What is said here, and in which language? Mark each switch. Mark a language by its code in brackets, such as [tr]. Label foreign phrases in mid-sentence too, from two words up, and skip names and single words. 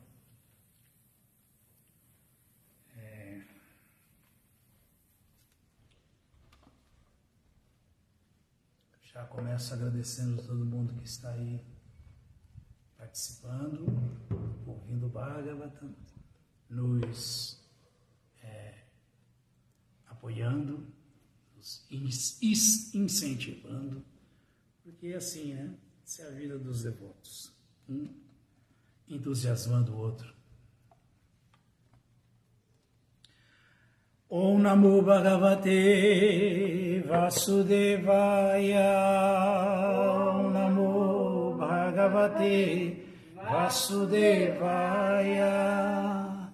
[pt] Já começo agradecendo a todo mundo que está aí participando, ouvindo o Bhagavatam, nos apoiando, nos incentivando, porque é assim, né? Essa é a vida dos devotos. Um entusiasmando o outro. [sa] Om Namo Bhagavate Vasudevaya. Om Namo Bhagavate Vasudevaya.